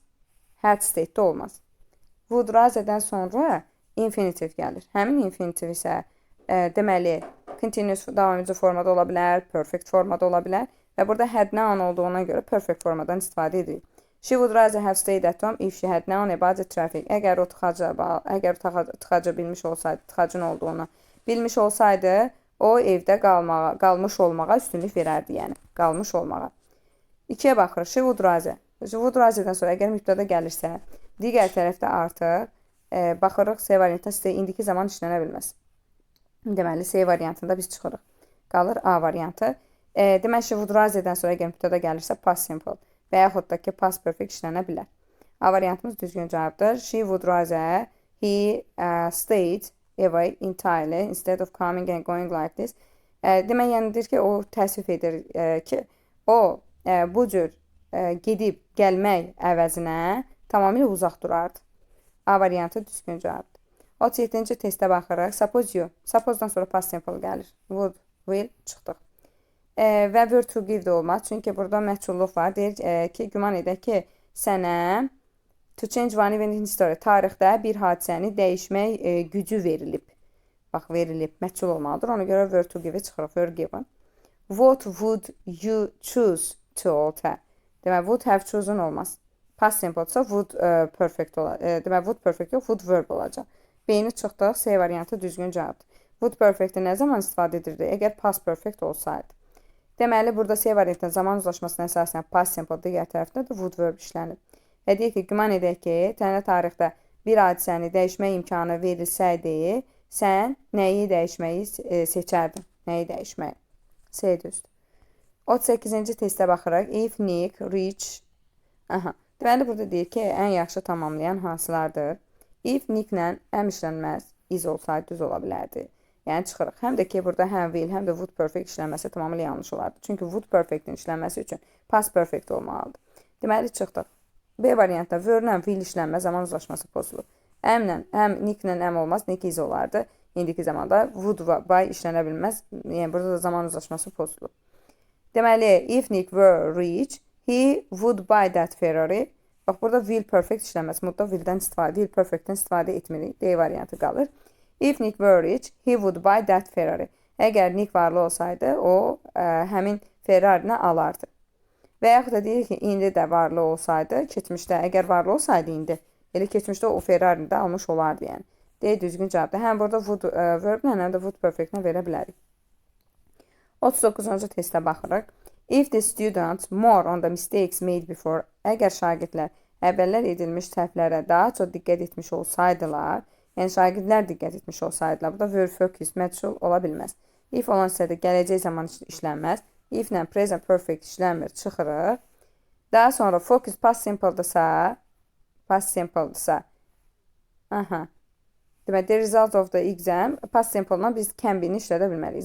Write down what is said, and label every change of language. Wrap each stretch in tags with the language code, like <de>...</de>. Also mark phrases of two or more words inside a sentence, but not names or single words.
<az>Had state də olmaz.</az> <en>Would rise-</en> <az>dən sonra infinitiv gəlir. Həmin infinitiv isə deməli, continuous davam edici formada ola bilər, perfect formada ola bilər və burada had noun olduğuna görə perfect formadan istifadə edirik.</az> <en>She would rather have stayed at home if she had known about the traffic.</en> <az>Əgər o tıxaca bilmiş olsaydı, tıxacın olduğunu bilmiş olsaydı, o evdə qalmış olmağa üstünlük verərdi, yəni qalmış olmağa. 2-yə baxırıq.</az> <en>She would rather. She would rather-</en> <az>dən sonra əgər mübtəda gəlirsə, digər tərəfdə artıq baxırıq C variantına stay indiki zaman işlənə bilməz. Deməli, C variantında biz çıxırıq. Qalır A variantı. Deməli,</az> <en>she would rather-</en> <az>dən sonra əgər mübtəda gəlirsə</az> <en>past simple</en> <az>və yaxud da ki</az> <en>past perfect</en> <az>işlənə bilər. A variantımız düzgün cavabdır.</az> <en>She would rather he stayed away entirely instead of coming and going like this.</en> <az>Demək, yənidir ki, o təəssüf edir ki, o bu cür gedib gəlmək əvəzinə tamamilə uzaq durardı. A variantı düzgün cavabdır. 37-ci testə baxırıq. Suppose you. Suppose-dan sonra</az> <en>past simple</en> <az>gəlir. Would, will çıxdıq. Və</az> <en>were to give</en> <az>də olmaz. Çünki burada məhculluq var. Deyir ki, güman edək ki, sənə</az> <en>to change one event in history.</en> <az>Tarixdə bir hadisəni dəyişmək gücü verilib. Bax, verilib. Məhcul olmalıdır. Ona görə</az> <en>were to give-</en> <az>i çıxırıq.</az> <en>Were given. What would you choose to alter?</en> <az>Demək,</az> <en>would have chosen</en> <az>olmaz.</az> <en>Past simple-</en> <az>sa</az> <en>would perfect</en> <az>olacaq. Demək,</az> <en>would perfect</en> <az>yox,</az> <en>would verb</en> <az>olacaq. B-ni çıxdıq. C variantı düzgün cavabdır.</az> <en>Would perfect-</en> <az>i nə zaman istifadə edirdi? Əgər</az> <en>past perfect</en> <az>olsaydı. Deməli, burada C variantının zaman uzlaşmasına əsasən</az> <en>past simple</en> <az>digər tərəfdə də</az> <en>would verb</en> <az>işlənir. Və deyək ki, güman edək ki, sənə tarixdə bir hadisəni dəyişmək imkanı verilsəydi, sən nəyi dəyişməyi seçərdin? Nəyi dəyişməyi? C düzdür. 38-ci testə baxırıq.</az> <en>If Nick reach...</en> <az>Deməli, burada deyir ki, ən yaxşı tamamlayan hansılardır? If Nick-lə həm işlənməz, is olsaydı düz ola bilərdi. Yəni çıxırıq. Həm də ki, burada həm will, həm də</az> <en>would perfect</en> <az>işlənməsi tamamilə yanlış olardı. Çünki</az> <en>would perfect-</en> <az>in işlənməsi üçün</az> <en>past perfect</en> <az>olmalıdır. Deməli, çıxdıq. B variantda were-lə will işlənmə zaman uzlaşması pozulur. Həm Nick-lə həm olmaz,</az> <en>Nick is</en> <az>olardı. İndiki zamanda</az> <en>would by</en> <az>işlənə bilməz. Yəni, burada da zaman uzlaşması pozulur. Deməli,</az> <en>if Nick were rich, he would buy that Ferrari.</en> <az>Bax, burada</az> <en>will perfect</en> <az>işlənməz. Burada</az> <en>will perfect-</en> <az>dən istifadə etmirik. D variantı qalır.</az> <en>If Nick were rich, he would buy that Ferrari.</en> <az>Əgər Nick varlı olsaydı, o həmin Ferrari-ni alardı. Və yaxud da deyir ki, indi də varlı olsaydı, keçmişdə, əgər varlı olsaydı indi, elə keçmişdə o Ferrari-ni də almış olardı, yəni. D düzgün cavabdır. Həm burada</az> <en>would verb-</en> <az>lə, həm də</az> <en>would perfect-</en> <az>lə verə bilərik. 39-cu testə baxırıq.</az> <en>If the students more on the mistakes made before,</en> <az>əgər şagirdlər əvvəllər edilmiş səhvlərə daha çox diqqət etmiş olsaydılar, yəni şagirdlər diqqət etmiş olsaydılar, burada</az> <en>were focused</en> <az>məhsul ola bilməz. If olan isə də gələcək zaman işlənməz. If-lə</az> <en>present perfect</en> <az>işlənmir, çıxırıq. Daha sonra focus</az> <en>past simple-</en> <az>dırsa, demək,</az> <en>the result of the exam, past simple-</en> <az>la biz</az> <en>can be-</en> <az>ni işlədə bilməliyik.</az>